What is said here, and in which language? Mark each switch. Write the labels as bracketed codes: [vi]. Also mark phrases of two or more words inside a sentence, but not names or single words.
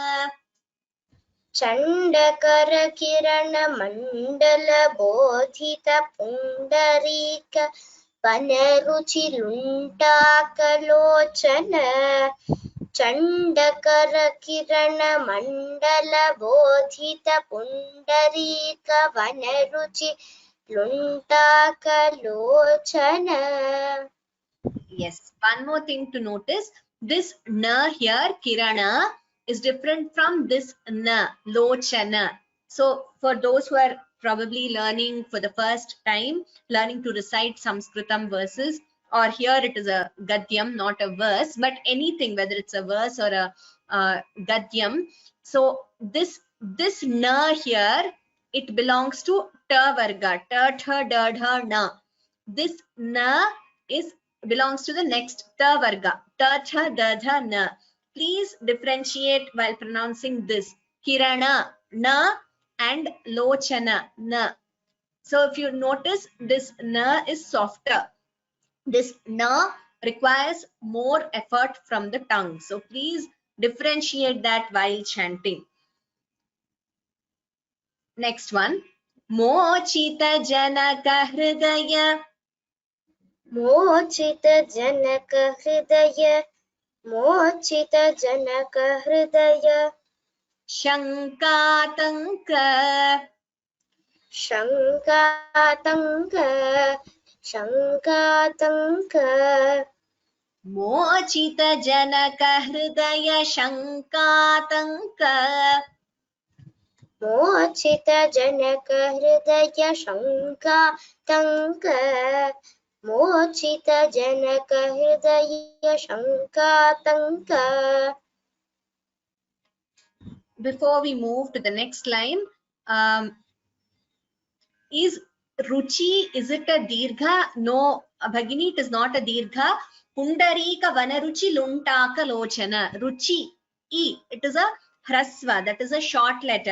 [sa] चन्दकर किरण मण्डल बोधित पुण्डरीक वनरुचि लुण्टकलोचन. चन्दकर किरण मण्डल बोधित पुण्डरीक वनरुचि लुण्टकलोचन. [en] Yes. One more thing to notice. This na here, Kirana, is different from this na, Lochana. So for those who are probably learning for the first time, learning to recite Sanskritam verses, or here it is a Gadyam, not a verse, but anything, whether it's a verse or a Gadyam. So this na here, it belongs to [sa] ट वर्ग, [en] ta, tha, da, dha, na. This na is belongs to the next [sa] त वर्ग, [en] ta, tha, da, dha, na. Please differentiate while pronouncing this. Kirana, na, and Lochana, na. So if you notice, this na is softer. This na requires more effort from the tongue. So please differentiate that while chanting. Next one. [sa] मोचित जनक हृदय. मोचित जनक हृदय. मोचित जनक हृदय. Shankatanka. Shankatanka. Shankatanka. मोचित जनक हृदय शङ्कातङ्क. मोचित जनक हृदय शङ्कातङ्क. मोचित जनक हृदय शङ्कातङ्क. [en] Before we move to the next line, is Ruchi, is it a dirgha? No, Bhagini, it is not a dirgha. [sa] पुण्डरीक वनरुचि लुण्टक लोचन. [en] Ruchi, E, it is a hrasva, that is a short letter.